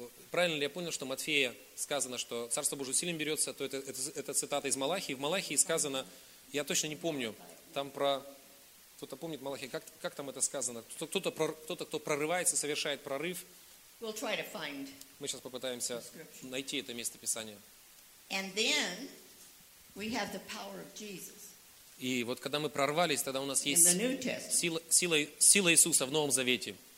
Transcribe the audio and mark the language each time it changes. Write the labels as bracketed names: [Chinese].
[Russian] Правильно ли я понял, что Матфея сказано, что Царство Божие усилием берется, то это цитата из Малахии. В Малахии сказано, я точно не помню, там про... Кто-то помнит Малахию, как там это сказано? Кто-то, кто прорывается, совершает прорыв. [English] We'll try to find. [Russian] Мы сейчас попытаемся найти это место Писания. [English] And then we have the power of Jesus. [Russian] И вот когда мы прорвались, тогда у нас есть сила Иисуса в Новом Завете.